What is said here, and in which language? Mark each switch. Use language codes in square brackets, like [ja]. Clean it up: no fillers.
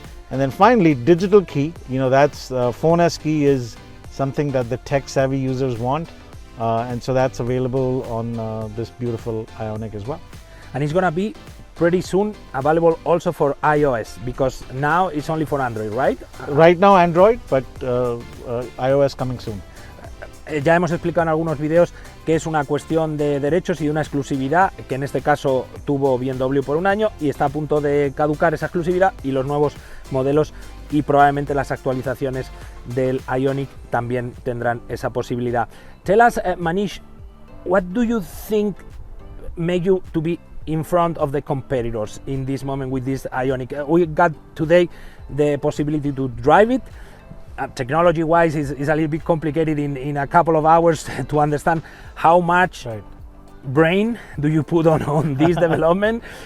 [en] And then finally, digital key, that's phone as key is something that the tech savvy users want. And so that's available on this beautiful Ioniq as well. And it's gonna be pretty soon available also for iOS, because now it's only for Android, right? Right now Android, but iOS coming soon. [es] Ya hemos explicado en algunos vídeos que es una cuestión de derechos y de una exclusividad, que en este caso tuvo BMW por un año y está a punto de caducar esa exclusividad, y los nuevos modelos y probablemente las actualizaciones del Ioniq también tendrán esa posibilidad. [en] Tell us, Manish, what do you think make you to be in front of the competitors in this moment with this Ioniq? We got today the possibility to drive it. Technology-wise, is a little bit complicated in a couple of hours to understand how much brain do you put on this development.